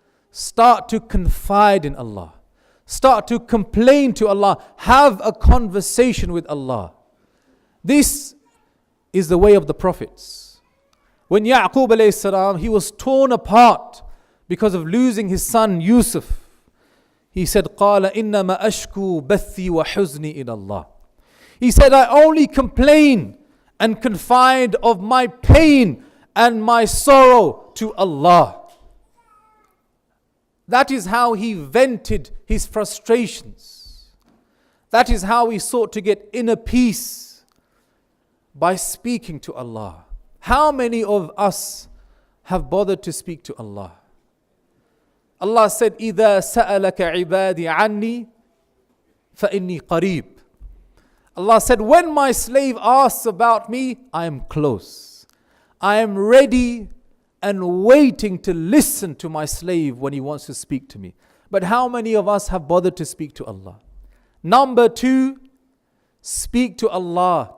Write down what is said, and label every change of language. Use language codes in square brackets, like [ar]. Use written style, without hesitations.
[en] Start to confide in Allah. Start to complain to Allah. Have a conversation with Allah. This is the way of the prophets. When Ya'qub alayhi salam, he was torn apart because of losing his son Yusuf. He said, [ar] قَالَ إِنَّمَا أَشْكُو بَثِّي وَحُزْنِي إِلَى اللَّهِ. [en] He said, I only complain and confide of my pain and my sorrow to Allah. That is how he vented his frustrations. That is how he sought to get inner peace, by speaking to Allah. How many of us have bothered to speak to Allah? Allah said, [ar] إِذَا سَأَلَكَ عِبَادِي عَنِّي فَإِنِّي قَرِيبٌ. [en] Allah said, when my slave asks about me, I am close. I am ready and waiting to listen to my slave when he wants to speak to me. But how many of us have bothered to speak to Allah? Number 2, speak to Allah.